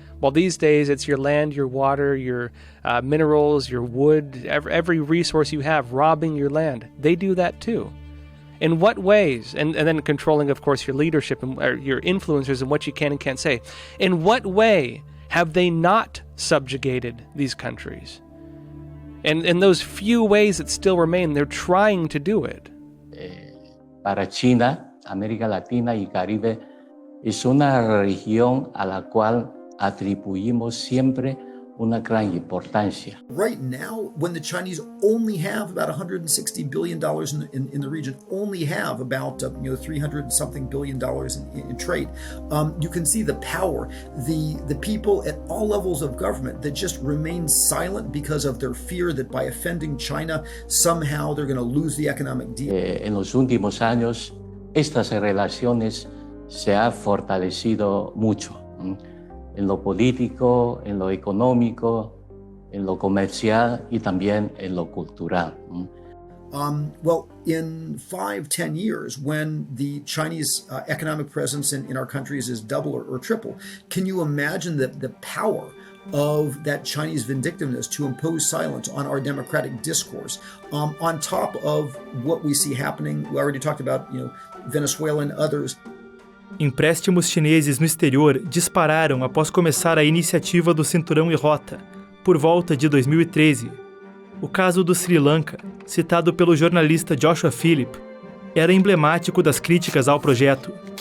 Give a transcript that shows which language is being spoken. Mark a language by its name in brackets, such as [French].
[English] Well, these days, it's your land, your water, your minerals, your wood, every resource you have, robbing your land. They do that too. In what ways? And then controlling, of course, your leadership and your influencers and what you can and can't say. In what way have they not subjugated these countries? And in those few ways that still remain, they're trying to do it. [Spanish] Para China, América Latina y Caribe es una región a la cual atribuimos siempre una gran importancia. [English] Right now, when the Chinese only have about $160 billion in the region, only have about 300 something billion dollars in trade, you can see the power, the people at all levels of government that just remain silent because of their fear that by offending China, somehow they're going to lose the economic deal. [Spanish] En los últimos años, estas relaciones se han fortalecido mucho. En lo político, en lo económico, en lo comercial y también en lo cultural. [English] Well, in 5-10 years, when the Chinese economic presence in our countries is double or triple, can you imagine the power of that Chinese vindictiveness to impose silence on our democratic discourse, on top of what we see happening? We already talked about, Venezuela and others. [Portuguese] Empréstimos chineses no exterior dispararam após começar a iniciativa do Cinturão e Rota, por volta de 2013. O caso do Sri Lanka, citado pelo jornalista Joshua Phillip, era emblemático das críticas ao projeto.